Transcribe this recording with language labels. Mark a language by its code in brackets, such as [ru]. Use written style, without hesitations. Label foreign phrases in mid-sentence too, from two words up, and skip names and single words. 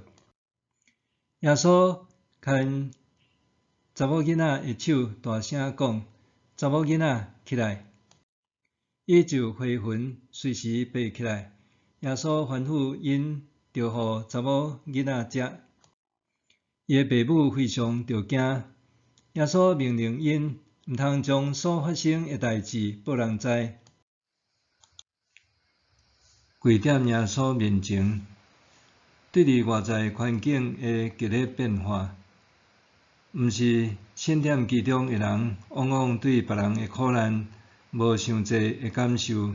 [nan] 耶稣牵查某囡仔的手，大声讲：查某囡仔起来！伊就回魂，随时爬起来。耶稣吩咐因着互查某囡仔食。伊的爸母非常着惊。耶稣命令因毋通将所发生的代志报人知。跪踮耶稣面前，对伫外在环境的剧烈变化，毋是陷踮其中的人，往往对别人的苦难无伤济的感受。